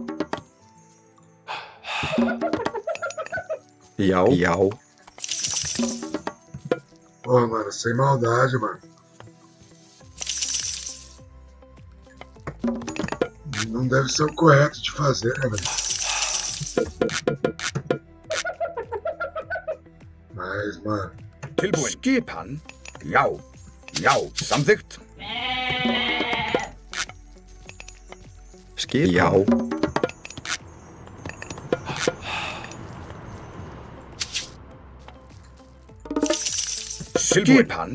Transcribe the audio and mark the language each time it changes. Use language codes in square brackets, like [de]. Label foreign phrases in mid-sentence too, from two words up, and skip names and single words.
[is] Já. [pt] Pô, mano, sem maldade, mano. Não deve ser o correto de fazer, né, velho? Mas, mano... [is] Tilbúin. Skipan. Já. Samþykkt. Skipan. Já. Skipan.